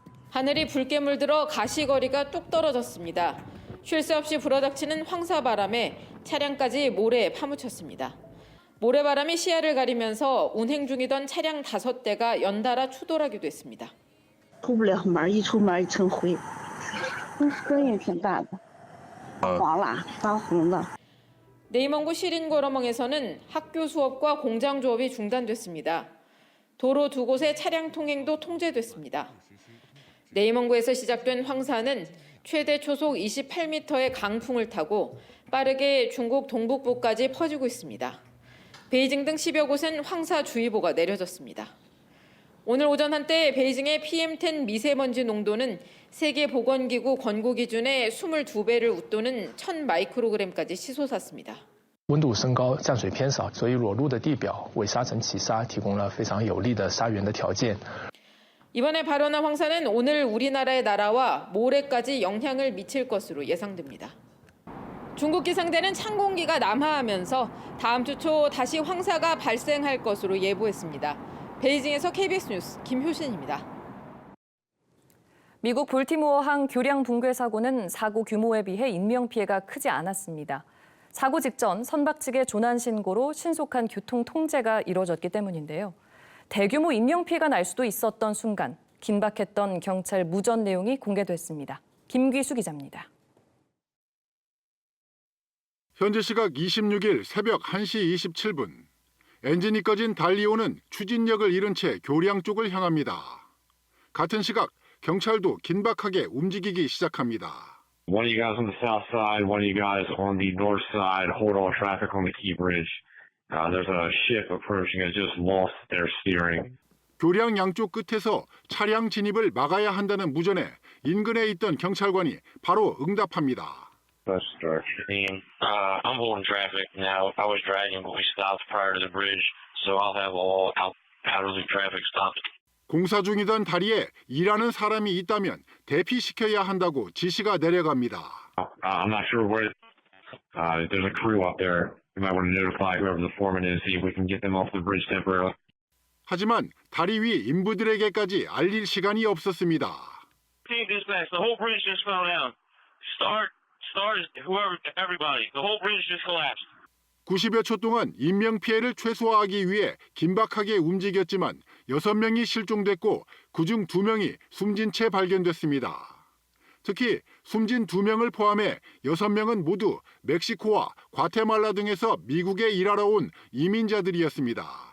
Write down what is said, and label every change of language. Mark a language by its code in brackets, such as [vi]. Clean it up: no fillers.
[ko] 하늘이 붉게 물들어 가시거리가 뚝 떨어졌습니다. 쉴 새 없이 불어닥치는 황사바람에 차량까지 모래에 파묻혔습니다. 모래바람이 시야를 가리면서 운행 중이던 차량 5대가 연달아 추돌하기도 했습니다. [zh] 出不了门，一出门一成灰，声音挺大的，黄了，发红的。 [ko] 네이멍구 시린고러멍에서는 학교 수업과 공장 조업이 중단됐습니다. 도로 2곳의 차량 통행도 통제됐습니다. 네이멍구에서 시작된 황사는 최대 초속 28m의 강풍을 타고 빠르게 중국 동북부까지 퍼지고 있습니다. 베이징 등 10여 곳은 황사주의보가 내려졌습니다. 오늘 오전 한때 베이징의 PM10 미세먼지 농도는 세계보건기구 권고 기준의 22배를 웃도는 1000마이크로그램까지 치솟았습니다. [zh] 温度升高，降水偏少，所以裸露的地表为沙尘起沙提供了非常有利的沙源的条件。 [ko] 이번에 발원한 황사는 오늘 우리나라에 날아와 모레까지 영향을 미칠 것으로 예상됩니다. 중국 기상대는 찬 공기가 남하하면서 다음 주 초 다시 황사가 발생할 것으로 예보했습니다. 베이징에서 KBS 뉴스 김효신입니다. 미국 볼티모어항 교량 붕괴 사고는 사고 규모에 비해 인명피해가 크지 않았습니다. 사고 직전 선박 측의 조난 신고로 신속한 교통 통제가 이루어졌기 때문인데요. 대규모 인명피해가 날 수도 있었던 순간 긴박했던 경찰 무전 내용이 공개됐습니다. 김귀수 기자입니다. 현재 시각 26일 새벽 1시 27분. 엔진이 꺼진 달리오는 추진력을 잃은 채 교량 쪽을 향합니다. 같은 시각 경찰도 긴박하게 움직이기 시작합니다. [en] One of you guys on the south side, one of you guys on the north side, hold all traffic on the Key Bridge. There's a ship approaching. It just lost their steering. [ko] 교량 양쪽 끝에서 차량 진입을 막아야 한다는 무전에 인근에 있던 경찰관이 바로 응답합니다. [en] I'm holding traffic now. I was dragging, but we stopped prior to the bridge, so I'll have all out-of-loop traffic stopped. [ko] 공사 중이던 다리에 일하는 사람이 있다면 대피시켜야 한다고 지시가 내려갑니다. [en] I'm not sure where. There's a crew up there. You might want to notify whoever the foreman is, see if we can get them off the bridge temporarily. [ko] 하지만 다리 위 인부들에게까지 알릴 시간이 없었습니다. [en] Team dispatch, the whole bridge just fell down. Start, whoever, everybody. The whole bridge just collapsed. [ko] 90여 초 동안 인명피해를 최소화하기 위해 긴박하게 움직였지만 6명이 실종됐고 그중 2명이 숨진 채 발견됐습니다. 특히 숨진 2명을 포함해 6명은 모두 멕시코와 과테말라 등에서 미국에 일하러 온 이민자들이었습니다.